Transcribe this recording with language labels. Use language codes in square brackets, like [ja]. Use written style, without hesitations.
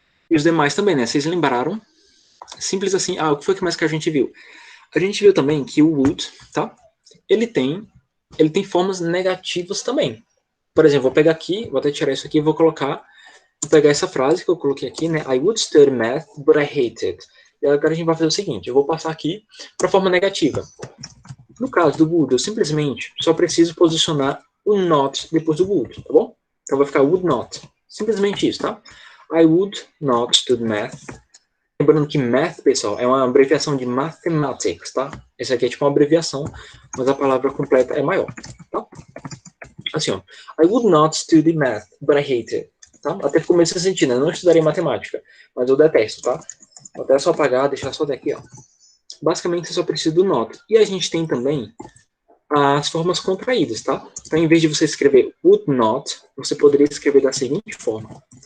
[pt] E os demais também, né? Vocês lembraram? Simples assim. O que foi que mais que a gente viu? A gente viu também que o would, tá? Ele tem formas negativas também. Por exemplo, vou pegar aqui, vou até tirar isso aqui e vou pegar essa frase que eu coloquei aqui, né? [en] I would study math, but I hate it. [pt] E agora a gente vai fazer o seguinte, eu vou passar aqui para a forma negativa. No caso do would, eu simplesmente só preciso posicionar o not depois do would, tá bom? Então vai ficar would not. Simplesmente isso, tá? [en] I would not study math. [pt] Lembrando que math, pessoal, é uma abreviação de mathematics, tá? Esse aqui é tipo uma abreviação, mas a palavra completa é maior, tá? Assim, ó. [en] I would not study math, but I hate it. [pt] Tá? Até ficou meio sem sentido, né? Eu não estudaria matemática, mas eu detesto, tá? Vou até só apagar, deixar só daqui, ó. Basicamente, você só precisa do not. E a gente tem também as formas contraídas, tá? Então, em vez de você escrever would not, você poderia escrever da seguinte forma.